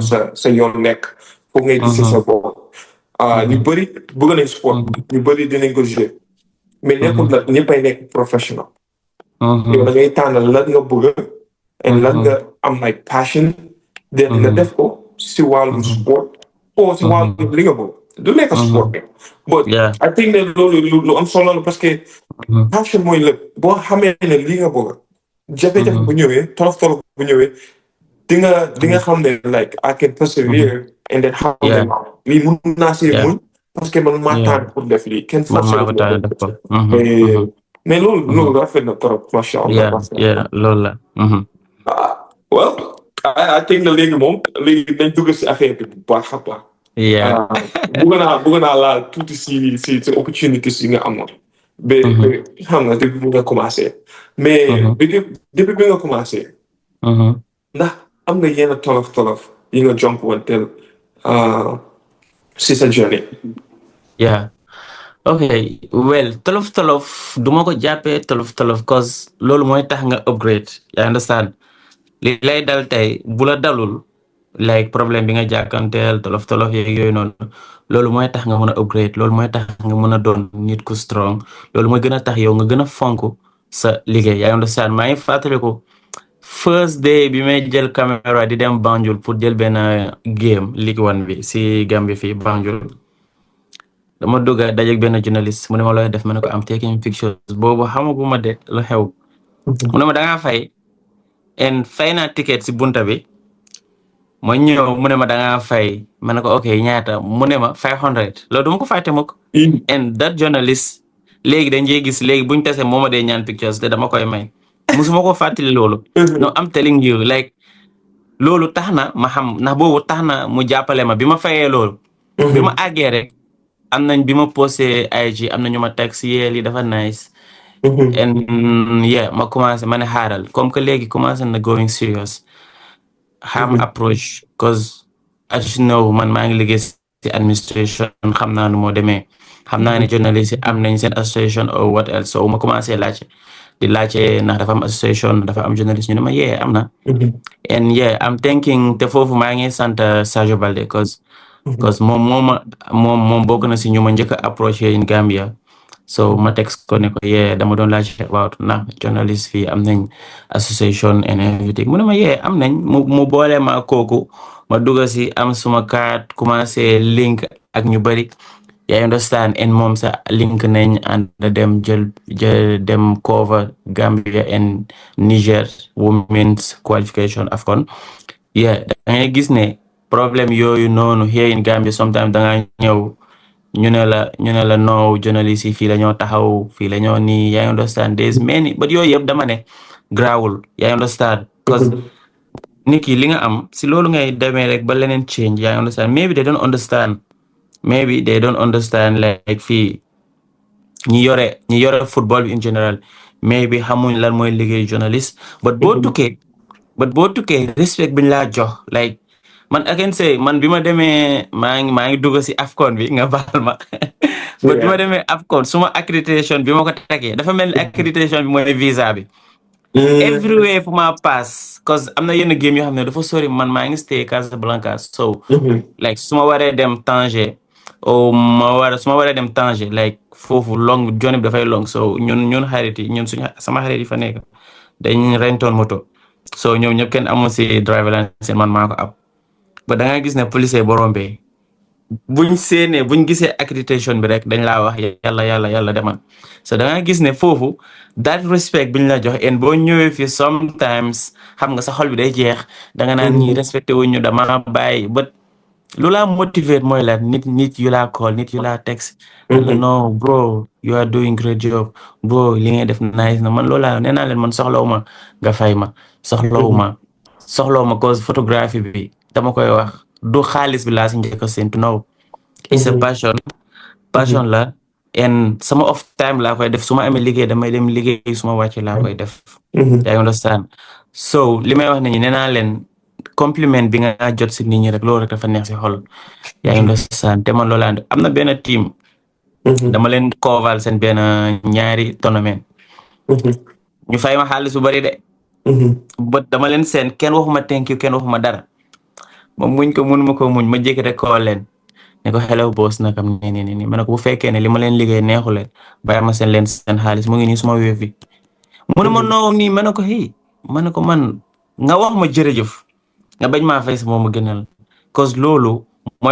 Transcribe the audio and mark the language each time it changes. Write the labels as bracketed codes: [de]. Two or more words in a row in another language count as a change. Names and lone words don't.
[wo] mhm, sa yoon nekk foog ngay gis sa mhm, bopp ñu mhm, bëri bëgg nañ sport mhm, ñu bëri dinañ ko jouer mais nekkul mhm, nag ñëppay nekk professional yow da mhm, ngay tànn lan nga bëgg and lan nga mhm, am [en] like passion then [wo] nga mhm, def ko si wàllum mhm, sport o si wàllum mhm, li nga bëgg du nekk sport mhm. bi but Yeah. [en] I think [wo] ne loolu lu am solo la parce que Mhm, passion mooy lépp boo xamee ne li nga bëgg jafe-jafe bu mhm, ñëwee tolof-tolof bu ñëwee di nga mhm, xam ne [en] like I can mhm. persevere and then [wo] xam ne Yeah. lii mun naa see Yeah. muñ parce que man maa Yeah. tànn pour def lii kenn Man forcé maa wu ko ma tànn def def ko ko. Mhm, mais mhm. mais Mhm. loolu rafet na trop [ar] macha allah Yeah. macha allah. [wo] Yeah. Loolu la. Mhm. [en] Well I think [wo] ne léegi moom léegi nañ dugg si affaire bi bu baax a baax. Yeah. bëgg naa laal tuuti si opportunités yi nga amoon. ba Mhm, xam nga depuis bi nga commencé. mais mhm, depuis bi nga commencé mhm. ndax am nga yenn tolof tolof yi nga jonkuwanteel si sa journée. [en] Yeah. Okay. Well, [wo] tolof duma ko jàppee tolof cause loolu mooy tax nga upgrade. [en] You understand? [wo] Li lay dal tey bu la dalul like problème bi nga jàkkanteel tolof yeeg yooyu noonu loolu mooy tax nga mën a upgrade loolu mooy tax nga mën a doon nit ku strong loolu mooy gën a tax yow nga gën a fonk sa liggéey yaa understand maa ngi fàttaliku [en] first day [wo] bi may jël caméra di dem Banjul pour jël benn game League One bi si Gambie fii Banjul dama dugg a dajeeg benn journaliste mu ne ma looy def ma ne ko am [en] taking pictures [wo] boobu xamaguma de lu xew mu ne ma da ngaa fay en fay naa ticket si bunta bi ma ñëw mu ne ma da ngaa fay ma ne ko ok ñaata mu ne ma 500 loolu duma ko fàtte mukk [en] and that journalist [wo] léegi dañ ciy gis léegi buñ tase moo ma dee ñaan pictures te dama koy may musuma ko fàttali loolu [en] no I'm telling you like [wo] loolu tax na ma xam ndax boobu tax na mu jàppale ma bi ma fayee loolu bi ma àggee rek am nañ bi ma posté IG am na ñu ma tag si yee lii dafa nice [en] and yeah [wo] ma commencé ma ne xaaral [fr] comme que [wo] léegi commencé na [en] going serious [wo] xam approach [en] cause as you know [wo] man maa ngi liggéey si administration xam naa nu moo demee xam naa ne journaliste yi am nañ seen association [en] or what else [wo] so ma commencé laajte di laajte ndax dafa am association dafa am journaliste ñu ne ma yee am na [en] and yeah I'm thinking [wo] te foofu maa ngi sant Sadio Balde cause moom bokk na si ñu ma njëkk a approché [en] in Gambia [wo] so ma text ko ne ko yee dama doon laajte about ndax journaliste fii am nañ association [en] and everything [wo] mu ne ma yee am nañ mu boole ma kooku ma dugg si am suma card commencé link ak ñu bëri yaa understand and moom sa link nañ and dem jël dem cover [en] Gambia and Niger women's qualification AFCON yeah [wo] da ngay gis ne problème yooyu noonu [en] here in Gambia sometimes [wo] da nga ñëw ñu ne la [en] no journalist [wo] yi fii la ñoo taxaw fii la ñoo nii yaa understand [en] there's many but [wo] yooyu yëpp dama ne grawul yaa understand cause nit ki li nga am si loolu ngay demee rek ba leneen change yaa understand [en] maybe they don't understand like [wo] fii ñi yore football bi [en] in general maybe [wo] xamuñ lan mooy liggéey journaliste but boo tukkee respect bi ñu laa jox like man [en] I can say [wo] man bi ma demee maa ngi dugg si AFCON bi nga baal ma but bi ma demee AFCON suma accréditation bi ma ko tegee dafa mel ni accréditation bi mooy visa bi everywhere fu ma pass cause am na yenn game yoo xam ne dafa sori man maa ngi stay Casablanca [en] so like [wo] su ma waree dem Tanger su ma waree dem Tanger like foofu [en] long journey [wo] bi dafay long so ñun xarit yi sama xarit yi fa nekk dañ rentoon moto so ñoom ñëpp kenn amul si [en] driver licence [wo] man maa ko ab ba da nga gis ne policier borom bi buñ gisee accréditation bi rek dañ laa wax yàlla demal so da nga gis ne foofu [en] that respect [wo] biñ la jox en boo ñëwee fii sometimes xam nga sa xol bi day jeex da nga naan ñi respecté wuñu dama bàyyi but lu la motivate mooy la nit yu laa call nit yu laa text la [en] no bro you are doing great job bro [wo] li ngay def nice na man loolaa nee naa leen man soxlawuma nga fay ma soxlawuma cause photographie bi dama koy wax du xaalis bi laa si njëkk a séntu [en] no it's a passion [wo] la and sama [en] off time [wo] laa koy def su ma amee liggéey damay dem liggéey su ma wàccee laa koy def yaa understand so li may wax ne ñi nee naa leen compliment bi nga jot si nit ñi rek loolu rek dafa neex si xol yaa understand te man loolu am na benn team dama leen koval seen benn ñaari tournament ñu fay ma xaalis bu bari de but dama leen seen kenn waxuma [en] thank you [wo] kenn waxuma dara ma muñ ko mënuma ko muñ ma jékki rek call leen ne ko [en] hello boss [wo] nakam nii ma ne ko bu fekkee ne li ma leen liggéey neexu leen bàyyi ma seen xaalis mu ngi nii suma wéef bi mu ne ma noo nii ma ne ko ma ne ko man nga wax ma jërëjëf nga bañ maa fay sa moom ma gënal cause loolu mooy